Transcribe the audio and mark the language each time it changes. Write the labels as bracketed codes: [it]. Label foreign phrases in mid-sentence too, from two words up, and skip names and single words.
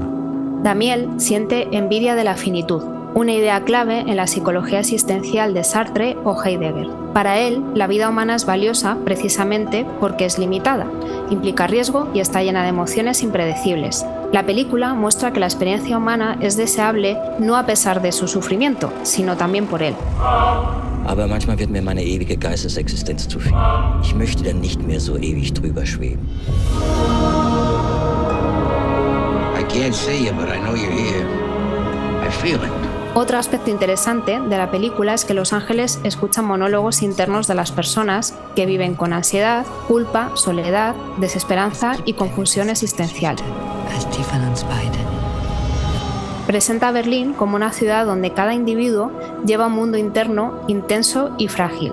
[es] Damiel siente envidia de la finitud, una idea clave en la psicología existencial de Sartre o Heidegger. Para él, la vida humana es valiosa precisamente porque es limitada, implica riesgo y está llena de emociones impredecibles. La película muestra que la experiencia humana es deseable no a pesar de su sufrimiento, sino también por él. [de] Aber manchmal wird mir meine ewige Geistesexistenz zu viel. Ich möchte dann nicht mehr so ewig drüber schweben. [en] I can't see you, but I know you're here. I feel it. [es] Otro aspecto interesante de la película es que los ángeles escuchan monólogos internos de las personas que viven con ansiedad, culpa, soledad, desesperanza y confusión existencial. Presenta a Berlín como una ciudad donde cada individuo lleva un mundo interno intenso y frágil.